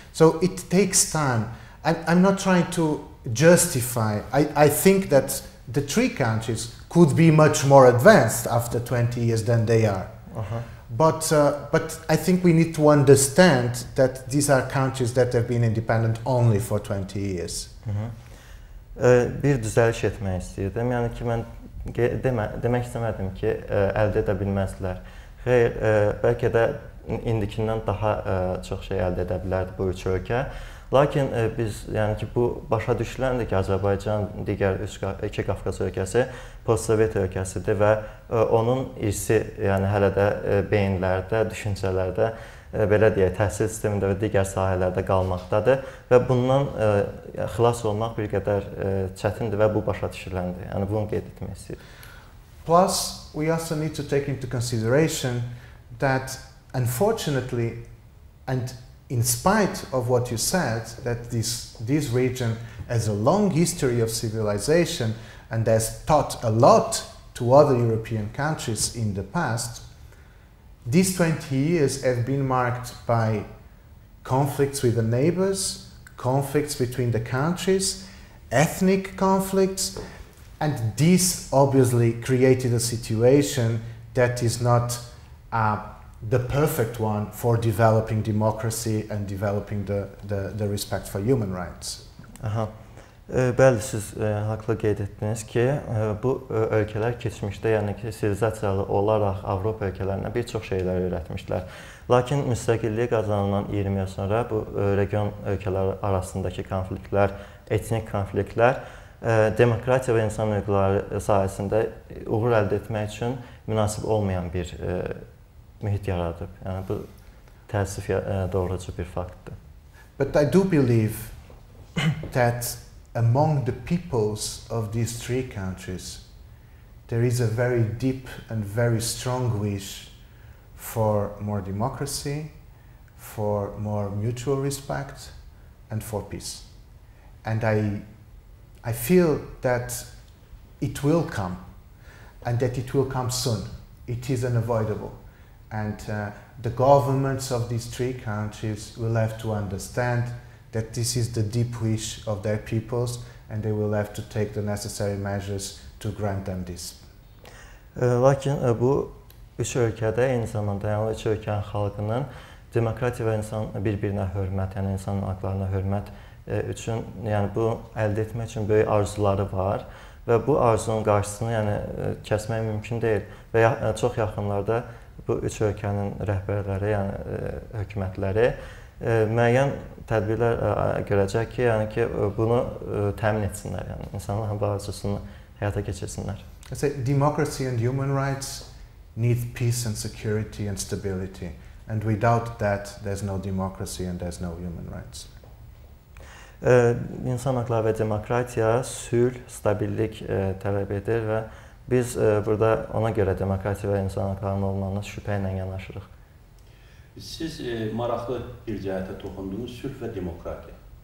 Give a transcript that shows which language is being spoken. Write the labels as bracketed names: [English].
[English] So it takes time. I'm not trying to justify. I think that the three countries could be much more advanced after 20 years than they are. But I think we need to understand that these are countries that have been independent only for 20 years. [Azerbaijani] Bir düzəliş etmək istəyirdim. Yəni ki, mən demək istəmədim ki, əldə edə bilməzlər. Xeyr, bəlkə də indikindən daha çox şey əldə edə bilərdi bu üç ölkə. Lakin biz, yəni ki, bu başa düşüləndir ki, Azərbaycan digər iki Qafqaz ölkəsi post-Sovet ölkəsidir və onun irsi, yəni hələ də beyinlərdə, düşüncələrdə belə deyək, təhsil sistemində və digər sahələrdə qalmaqdadır və bundan xilas olmaq bir qədər çətindir və bu başa düşüləndir. Yəni bunu qeyd etmək istəyirəm. [English] Plus, we also need to take into consideration that, unfortunately, and in spite of what you said, that this region has a long history of civilization and has taught a lot to other European countries in the past, these 20 years have been marked by conflicts with the neighbors, conflicts between the countries, ethnic conflicts, and this obviously created a situation that is not the perfect one for developing democracy and developing the respect for human rights. Aha. [Azerbaijani] Bəli, siz haqlı qeyd etdiniz ki, bu ölkələr keçmişdə, yəni ki, sivilizasiyalı olaraq Avropa ölkələrinə bir çox şeylər öyrətmişlər. Lakin müstəqilliyi qazanılan 20 il sonra bu region ölkələr arasındakı konfliktlər, etnik konfliktlər demokratiya və insan hüquqları sahəsində uğur əldə etmək üçün münasib olmayan bir mühit yaradıb. Yəni bu təəssüf doğrucu bir faktdır. [English] But I do believe that among the peoples of these three countries, there is a very deep and very strong wish for more democracy, for more mutual respect, and for peace. And I feel that it will come, and that it will come soon. It is unavoidable. And the governments of these three countries will have to understand that this is the deep wish of their peoples, and they will have to take the necessary measures to grant them this. [Azerbaijani] Lakin bu üç ölkədə eyni zamanda, yəni üç ölkənin xalqının demokratiya və bir-birinə hörmət, yəni insan hüquqlarına hörmət üçün, yəni bu əldə etmək üçün böyük arzuları var və bu arzunun qarşısını yəni kəsmək mümkün deyil və çox yaxınlarda bu üç ölkənin rəhbərləri, yəni hökumətləri müəyyən tədbirlər görəcək ki, yəni ki, bunu təmin etsinlər, yəni insanların bu arzusunu həyata keçirsinlər. [English] I say democracy and human rights need peace and security and stability, and without that there's no democracy and there's no human rights. [Azerbaijani] İnsan hüquqları və demokratiya sülh, stabillik tələb edir və biz burada ona görə demokratiya və insan hüquqlarının olmağına şübhə ilə yanaşırıq. Siz maraqlı bir cəhətə toxundunuz, sülh və demokratiya.